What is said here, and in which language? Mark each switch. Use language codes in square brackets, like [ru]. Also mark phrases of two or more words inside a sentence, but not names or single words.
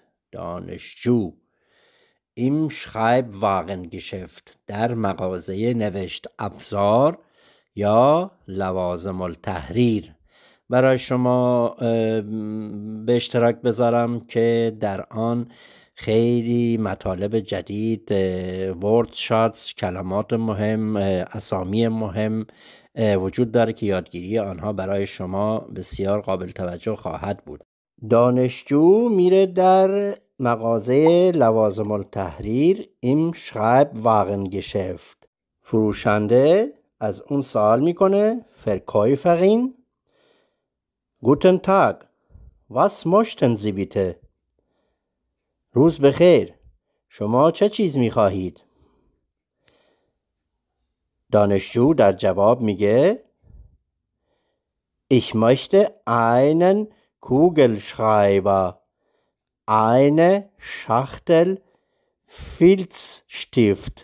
[fa] دانشجو [de] im Schreibwarengeschäft [fa] در مغازه نوشت افزار یا لوازم التحریر برای شما به اشتراک بذارم که در آن خیلی مطالب جدید، ورد شاتس، کلمات مهم، اسامی مهم وجود داره که یادگیری آنها برای شما بسیار قابل توجه خواهد بود. دانشجو میره در مغازه لوازم التحریر [de] im Schreibwarengeschäft. [fa] فروشنده از اون سوال میکنه [de] Verkäuferin: Guten Tag, was möchten Sie bitte? [fa] روز بخیر، شما چه چیز میخواهید؟ دانشجو در جواب میگه [de] Ich möchte einen Kugelschreiber, eine Schachtel Filzstift.